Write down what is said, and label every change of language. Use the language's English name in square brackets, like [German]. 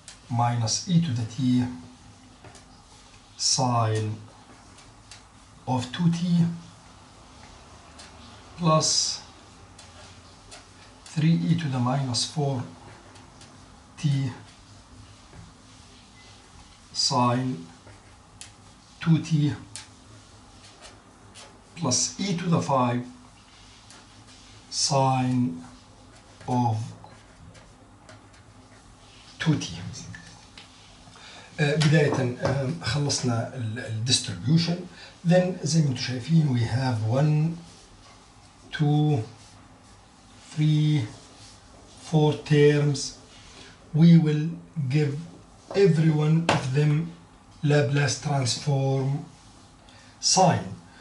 [English] minus e to the t sine of 2t plus 3e to the minus 4t sine 2t plus e to the 5 sine of 2t. [Arabic] بداية خلصنا الديستريبيوشن. [English] Then [Arabic] زي ما انتم شايفين [English] we have 1 2 3 4 terms. We will give every one of them Laplace transform sine.